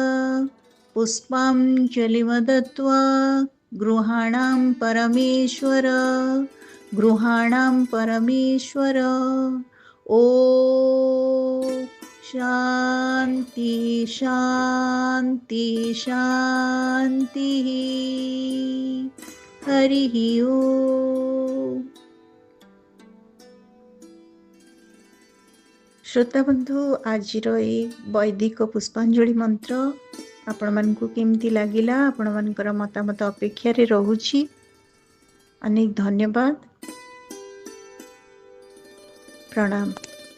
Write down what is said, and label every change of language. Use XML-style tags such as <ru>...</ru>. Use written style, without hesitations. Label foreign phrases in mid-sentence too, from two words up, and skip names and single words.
<sa>पुष्पाञ्जलिमदत्वा गृहाणां परमेश्वर ओ शांति शांति शांति हरि ओम।</sa> <or>ଶ୍ରୋତା ବନ୍ଧୁ ଆଜି ବୈଦିକ ପୁଷ୍ପାଞ୍ଜଳି ମନ୍ତ୍ର ଆପଣ ମାନଙ୍କୁ କେମିତି ଲାଗିଲା ଆପଣ ମାନଙ୍କର ମତାମତ ଅପେକ୍ଷା ରେ ରହୁଛି। ଅନେକ ଧନ୍ୟବାଦ। ପ୍ରଣାମ।</or>